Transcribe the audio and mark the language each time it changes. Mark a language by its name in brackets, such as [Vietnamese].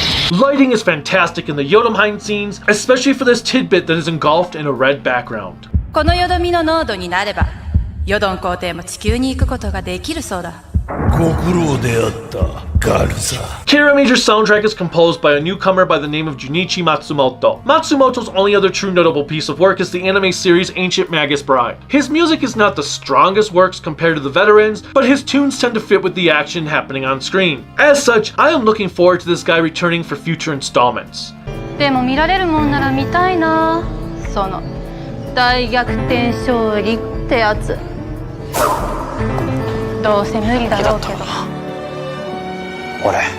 [English] lighting is fantastic in the Yodonna scenes, especially for this tidbit that is engulfed in a red background. [Japanese] このよどみの濃度になれば、ヨドン皇帝も地球に行くことができるそうだ。ご苦労であった、ガルザ。 [English] Kiramager's soundtrack is composed by a newcomer by the name of Junichi Matsumoto. Matsumoto's only other true notable piece of work is the anime series Ancient Magus Bride. His music is not the strongest works compared to the veterans, but his tunes tend to fit with the action happening on screen. As such, I am looking forward to this guy returning for future installments. [Japanese] でも見られるもんなら見たいな。その大逆転勝利ってやつ。どうせ無理だろうけど。俺。